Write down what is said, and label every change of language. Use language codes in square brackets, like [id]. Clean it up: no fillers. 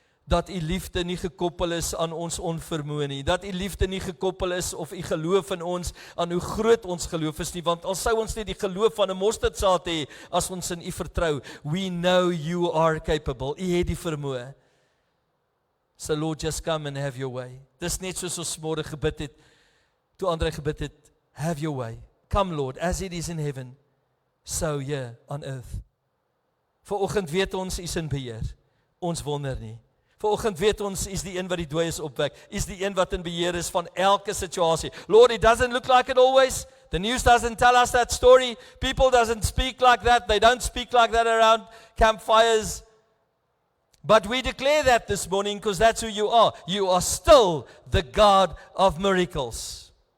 [af] Dat U liefde nie gekoppel is aan ons onvermoë nie. Dat U liefde nie gekoppel is of U geloof in ons aan hoe groot ons geloof is nie, want al sou ons net die geloof van 'n mosterdsaad hê as ons in U vertrou, [en] we know You are capable. [af] U het die vermoë. [en] So Lord, just come and have Your way. [af] Dis net soos ons môre gebid het, [en] toe Andre gebid het, have Your way. Come Lord, as it is in heaven, so here on earth. [af] Vanoggend weet ons U is in beheer. Ons wonder nie. Vanoggend weet ons, is die een wat die dooies opwek, is die een wat in beheer is van elke situasie. [en] Lord, it doesn't look like it always. The news doesn't tell us that story. People doesn't speak like that. They don't speak like that around campfires. But we declare that this morning because that's who You are. You are still the God of miracles.